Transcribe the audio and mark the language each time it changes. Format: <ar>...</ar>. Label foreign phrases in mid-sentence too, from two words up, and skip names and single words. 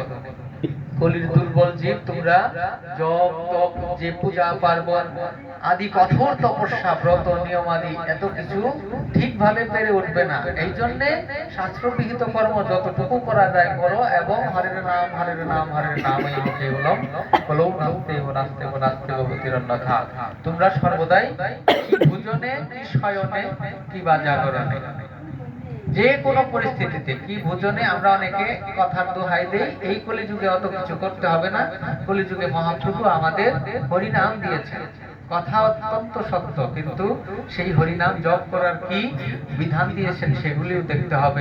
<bn>কলির দুর্বল জীব তোমরা জপ তপ, যে পূজা পার্বণ আদি কঠোর তপস্যা ব্রত নিয়ম আদি এত কিছু ঠিকভাবে পেরে উঠবে না। এই জন্য শাস্ত্রবিহিত কর্ম যতটুকু করা যায় করো, এবং</bn> <sa>হরের নাম হরের নাম হরের নাম এই কেবলম কলৌ নাস্তেব নাস্তেব নাস্তেব গতিরন্যথা।</sa> <bn>তোমরা সর্বদাই কি ভোজনে, কি শয়নে, কি বা জাগরণে, যে কোনো পরিস্থিতিতে, কি ভোজনে আমরা অনেকে কথার দোহাই দেই, এই কলিযুগে অত কিছু করতে হবে না। কলিযুগে মহাপ্রভু আমাদের হরিনাম দিয়েছেন, কথা অত্যন্ত সত্য, কিন্তু সেই হরিনাম জপ করার কি বিধান দিয়েছেন সেগুলিও দেখতে হবে।</bn>